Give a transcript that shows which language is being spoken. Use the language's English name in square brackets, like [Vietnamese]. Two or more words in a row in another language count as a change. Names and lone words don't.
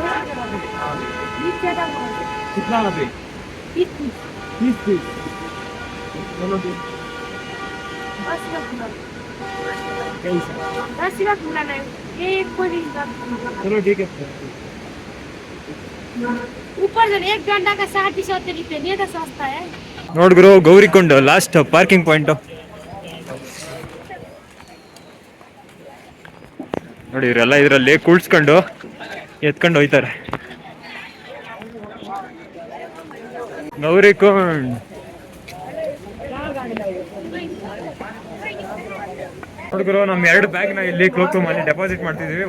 [Hindi] कितना अभी 30 चलो 10 लाख मिला ये एक कोई चलो ठीक है. ऊपर से 1 घंटा का 60 रुपये, ये तो सस्ता है. [Kannada] ನೋಡ್ಗುರು ಗೌರಿಕೊಂಡ [English] last parking point [Kannada] ನೋಡಿ. ಇವರೆಲ್ಲ ಇದರಲ್ಲಿ ಕುಳ್ಸ್ಕೊಂಡು ಎತ್ಕೊಂಡು ಹೋಯ್ತಾರೆ. ಗೌರಿಕೊಂಡ್ ನೋಡ್ಗುರು ನಮ್ಮ 2 ಬ್ಯಾಗ್ನ ಇಲ್ಲಿ [English] cloak room [Kannada] ಅಲ್ಲಿ ಡೆಪಾಸಿಟ್ ಮಾಡ್ತಿದೀವಿ.